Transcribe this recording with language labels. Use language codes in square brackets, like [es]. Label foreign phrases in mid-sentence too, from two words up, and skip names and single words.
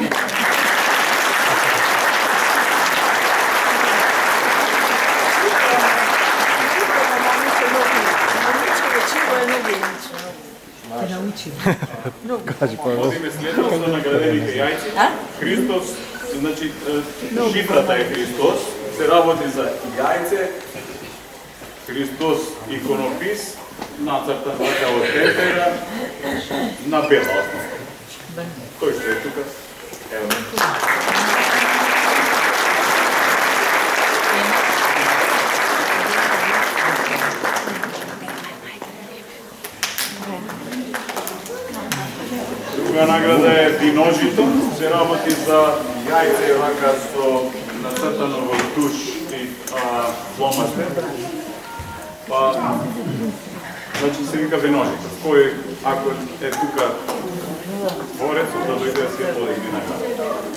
[mk] Одиме следно за наградените јајци. Христос, значи шифрата е Христос, се работи за јајце, Христос иконопис, нацртан вака од темпера на бела основа. Кој што е тука? Ево. Друга награда е диножито, se работи за јајце вака со нацртано во туш и фломастер. Па, значи се вика виножито. Кој, ако е тука борец, да дојде да се подигне награда.